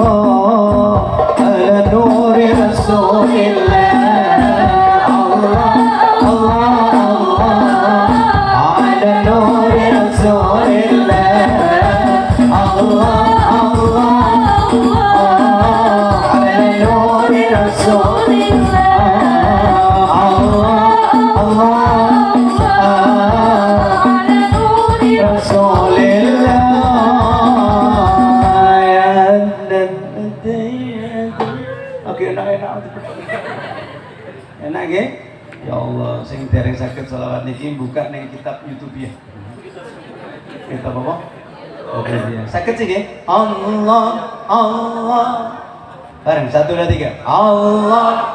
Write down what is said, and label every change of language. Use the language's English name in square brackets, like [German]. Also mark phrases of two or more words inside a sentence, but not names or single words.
[Arabic] على نور رسول الله الله الله على نور رسول الله الله الله على نور رسول الله الله على نور رسول الله يا [Javanese] oke enak enak nggih [Arabic] يا الله [Javanese] sing dereng saged selawat niki buka ning kitab YouTube ya kitab apa oke ya saged sih nggih [Arabic] الله الله [Javanese] bareng 1 2 3 Allah